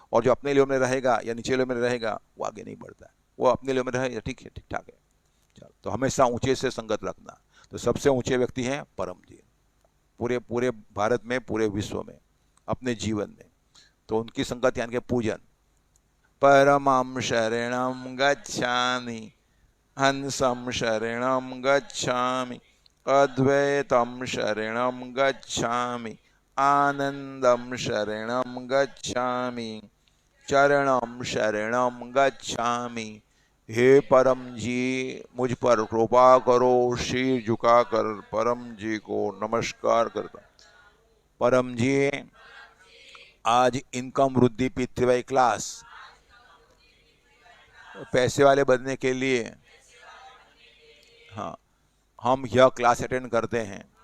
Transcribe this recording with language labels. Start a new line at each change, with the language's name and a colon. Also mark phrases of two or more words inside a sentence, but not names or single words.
Hindi: और जो अपने लेवल में रहेगा या नीचे लेवल में रहेगा वो आगे नहीं बढ़ता है। वो अपने लेवल में रहे, ठीक है, ठीक ठाक है। चल, तो हमेशा ऊंचे से संगत रखना। तो सबसे ऊंचे व्यक्ति हैं परम जी, पूरे भारत में, पूरे विश्व में, अपने जीवन में। तो उनकी संगत यानी कि पूजन।
Pali: परमं शरणं गच्छामि, हंसं शरणं गच्छामि, अद्वैतं शरणं गच्छामि, आनंदम शरणं गच्छामि, चरणम शरणम गच्छामि।
Hindi: हे परम जी, मुझ पर कृपा करो। शीर झुकाकर परम जी को नमस्कार करता। परम जी, आज इनकम वृद्धि पी3 क्लास पैसे वाले बनने के लिए, हाँ, हम यह
English: class attend
Hindi: करते हैं।